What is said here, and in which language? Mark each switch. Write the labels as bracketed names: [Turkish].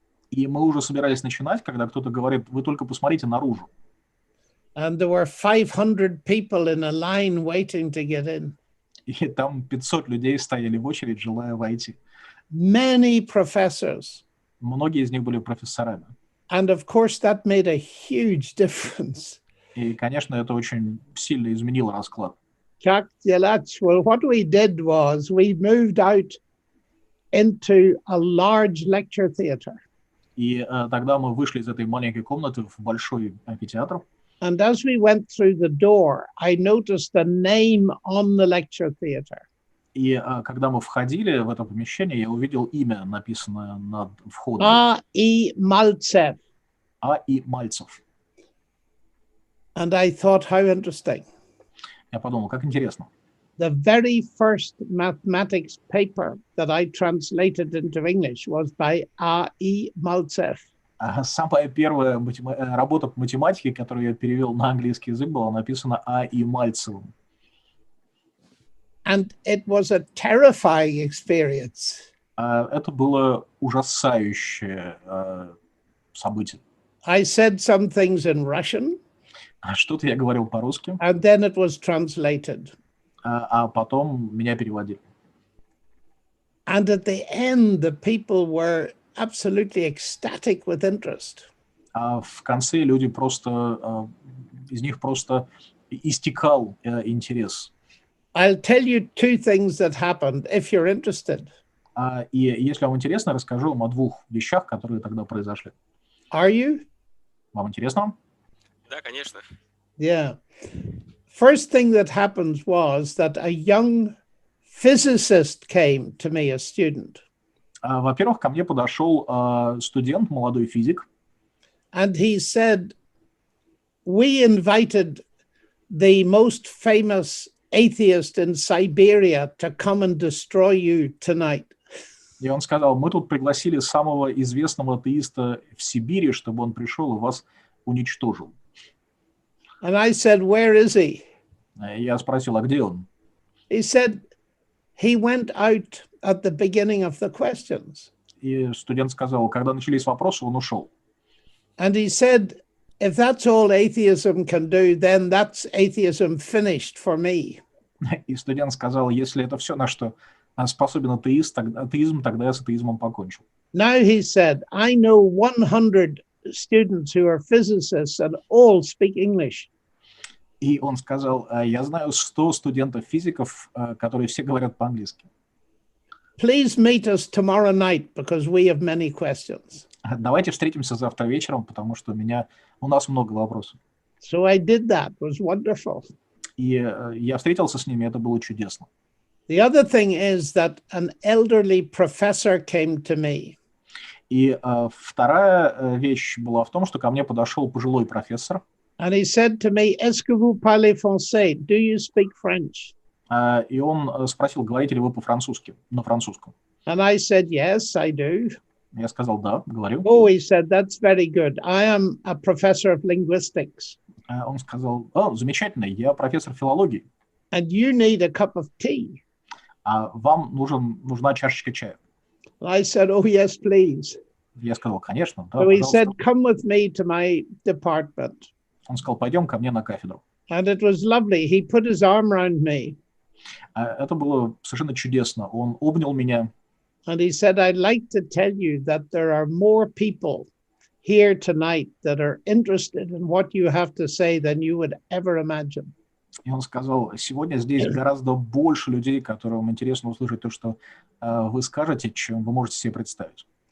[Russian] И мы уже собирались начинать, когда кто-то говорит, вы только посмотрите наружу. [English] And there were 500 people in a line waiting to get in. [Russian] И там 500 людей стояли в очередь, желая войти. [English] Many professors. [Russian] Многие из них были профессорами. [English] And of course, that made a huge difference. [Russian] И, конечно, это очень сильно изменило расклад. [English] Well, what we did was we moved out into a large lecture theatre. [Russian] И тогда мы вышли из этой маленькой комнаты в большой амфитеатр. [English] And as we went through the door, I noticed the name on the lecture theatre. [Russian] И когда мы входили в это помещение, я увидел имя, написанное над входом. [English] A.E. Maltsev. [Russian] А.И. Мальцев. [English] And I thought, how interesting. [Russian] Я подумал, как интересно. [English] The very first mathematics paper that I translated into English was by A.E. Maltsev. [Russian] Самая первая работа по математике, которую я перевел на английский язык, была написана А.И. Мальцевым. [English] And it was a terrifying experience. [Russian] Это было ужасающее событие. [English] I said some things in Russian. [Russian] Что-то я говорил по-русски. [English] And then it was translated. [Russian] А потом меня переводили. [English] And at the end, the people were absolutely ecstatic with interest. [Russian] А в конце люди просто, из них просто истекал интерес. [English] I'll tell you two things that happened if you're interested. [Russian] И если вам интересно, расскажу вам о двух вещах, которые тогда произошли. [English] Are you? [Russian] Вам интересно? Да, конечно. [English] Yeah. First thing that happened was that a young physicist came to me, a student. [Russian] Во-первых, ко мне подошел студент, молодой физик. [English] And he said, we invited the most famous atheist in Siberia to come and destroy you tonight. [Russian] И он сказал, мы тут пригласили самого известного атеиста в Сибири, чтобы он пришел и вас уничтожил. [English] And I said, where is he? [Russian] Я спросил, а где он? [English] He said, he went out at the beginning of the questions. [Russian] И студент сказал, когда начались вопросы, он ушел. [English] And he said, if that's all atheism can do, then that's atheism finished for me. [Russian] И студент сказал, если это все, на что способен атеизм, тогда я с атеизмом покончил. [English] Now he said, I know 100 students who are physicists and all speak English. [Russian] И он сказал, я знаю 100 студентов-физиков, которые все говорят по-английски. [English] Please meet us tomorrow night because we have many questions. [Russian] Давайте встретимся завтра вечером, потому что у нас много вопросов. [English] So I did that. It was wonderful. [Russian] И я встретился с ними, это было чудесно. [English] The other thing is that an elderly professor came to me. [Russian] И вторая вещь была в том, что ко мне подошел пожилой профессор. [English] And he said to me, [French] est-ce que vous parlez français? [English] Do you speak French? [Russian] И он спросил, говорите ли вы по-французски, на французском. [English] And I said, yes, I do. [Russian] Я сказал, да, говорю. [English] Oh, he said, that's very good. I am a professor of linguistics. [Russian] Он сказал, замечательно, я профессор филологии. [English] And you need a cup of tea. [Russian] А вам нужна чашечка чая. [English] I said, oh, yes, please. [Russian] Я сказал, конечно, да, [English] So he [Russian] пожалуйста. [English] said, come with me to my department. [Russian] Он сказал, пойдем ко мне на кафедру. [English] And it was lovely. He put his arm around me. [Russian] Это было совершенно чудесно. Он обнял меня. [English] And he said, I'd like to tell you that there are more people here tonight that are interested in what you have to say than you would ever imagine. [Russian] И он сказал, сегодня здесь гораздо больше людей, которым интересно услышать то, что вы скажете, чем вы можете себе представить.